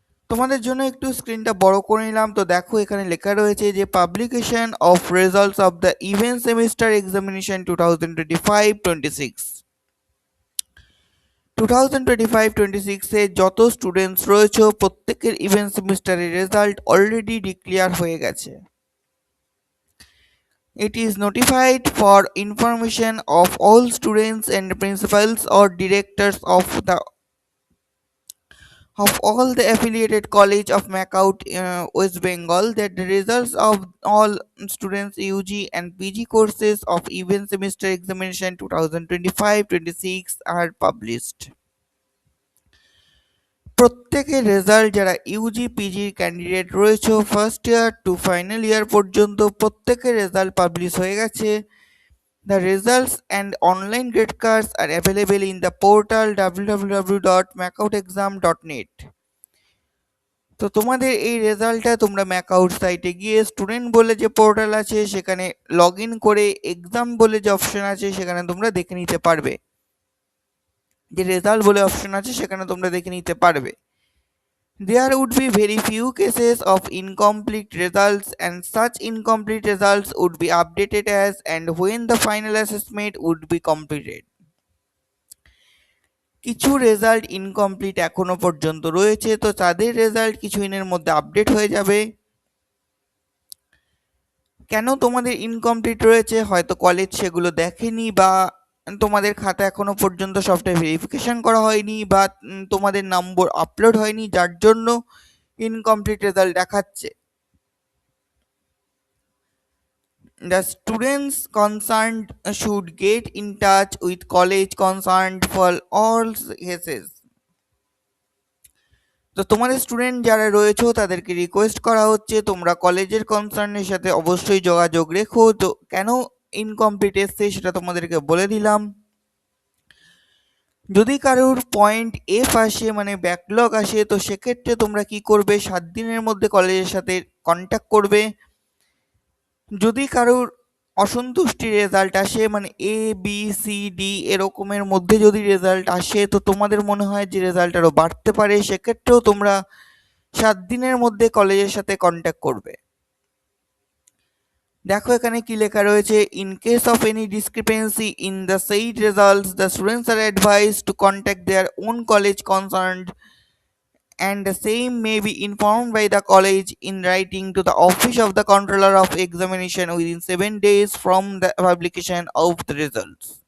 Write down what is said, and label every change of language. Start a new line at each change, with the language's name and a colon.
Bangla: তোমাদের জন্য একটু স্ক্রিনটা বড় করে নিলাম। তো দেখো, এখানে লেখা রয়েছে যে
English: publication of results of the event semester examination
Bangla: 2025-26। 2025-26 যত স্টুডেন্টস রয়েছে প্রত্যেকের ইভেন্ট সেমিস্টারের রেজাল্ট অলরেডি ডিক্লেয়ার হয়ে গেছে।
English: It is notified for information of all students and principals or directors of all the affiliated college of Macaut, West Bengal, that the results of all students UG and PG courses of event semester examination 2025-26 are published.
Bangla: প্রত্যেকের result যারা Yuji PG candidate রয়েছে first year two final year পর্যন্ত প্রত্যেকের result publish হয়ে গেছে।
English: The results and online grade cards are available in the portal www.macautexam.net.
Bangla: তো তোমাদের এই রেজাল্টটা তোমরা ম্যাকআউট সাইটে গিয়ে স্টুডেন্ট বলে যে পোর্টাল আছে সেখানে লগ ইন করে এক্সাম বলে যে অপশন আছে সেখানে তোমরা দেখে নিতে পারবে। যে রেজাল্ট বলে অপশন আছে সেখানে তোমরা দেখে নিতে পারবে।
English: There would be very few cases of incomplete results, and such incomplete results would be updated as and when the final assessment would be completed.
Bangla: কিছু রেজাল্ট ইনকমপ্লিট এখনো পর্যন্ত রয়েছে, তো তাদের রেজাল্ট কিছুদিনের মধ্যে আপডেট হয়ে যাবে। কেন তোমাদের ইনকমপ্লিট রয়েছে? হয়তো কলেজ সেগুলো দেখেনি, বা তোমাদের খাতা এখনো পর্যন্ত সফটওয়্যার ভেরিফিকেশন করা হয়নি, বা তোমাদের নম্বর আপলোড হয়নি, যার জন্য ইনকমপ্লিট রেজাল্ট দেখাচ্ছে।
English: The students concerned should get in touch with college concerned for all cases.
Bangla: তো তোমাদের স্টুডেন্ট যারা রয়েছে তাদেরকে রিকোয়েস্ট করা হচ্ছে তোমরা কলেজের কনসার্নের সাথে অবশ্যই যোগাযোগ রেখো। তো কেন ইনকমপ্লিট এসছে সেটা তোমাদেরকে বলে দিলাম। যদি কারোর পয়েন্ট এফ আসে মানে ব্যাকলগ আসে, তো সেক্ষেত্রে তোমরা কি করবে, 7 দিনের মধ্যে কলেজের সাথে কন্ট্যাক্ট করবে। যদি কারোর অসন্তুষ্টি রেজাল্ট আসে মানে এ বি সি ডি এরকমের মধ্যে যদি রেজাল্ট আসে, তো তোমাদের মনে হয় যে রেজাল্ট আরও বাড়তে পারে, সেক্ষেত্রেও তোমরা 7 দিনের মধ্যে কলেজের সাথে কন্ট্যাক্ট করবে। দেখো এখানে কি লেখা রয়েছে,
English: In case of any discrepancy in the said results the students are advised to contact their own college concerned and the same may be informed by the college in writing to the office of the controller of examination within 7 days from the publication of the results.